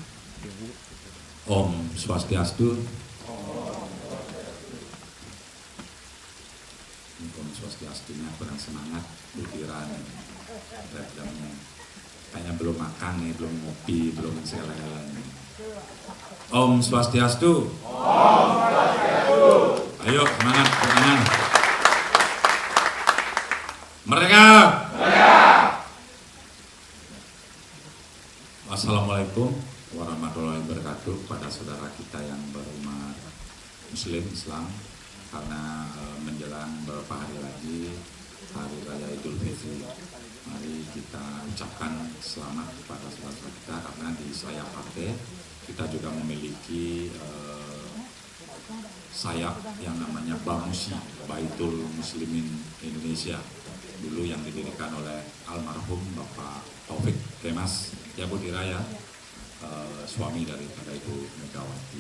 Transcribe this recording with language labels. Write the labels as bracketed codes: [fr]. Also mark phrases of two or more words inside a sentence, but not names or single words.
[sa] Om Swastiastu. [id] Om Swastiastunya kurang semangat, pikiran, kayaknya belum makan nih, belum ngopi, belum segala-galanya. [sa] Om Swastiastu. Om Swastiastu. [id] Ayo semangat, tangan. Merdeka. Merdeka. [ar] السلام عليكم ورحمة الله وبركاته [id] kepada saudara kita yang berumat Muslim Islam, karena menjelang beberapa hari lagi Hari Raya Idul Fitri. Mari kita ucapkan selamat kepada saudara kita, karena di sayap partai kita juga memiliki sayap yang namanya BAMUSI, Baitul Muslimin Indonesia, dulu yang didirikan oleh almarhum Bapak Taufik Kemas Yabudhiraya, suami daripada Ibu Megawati.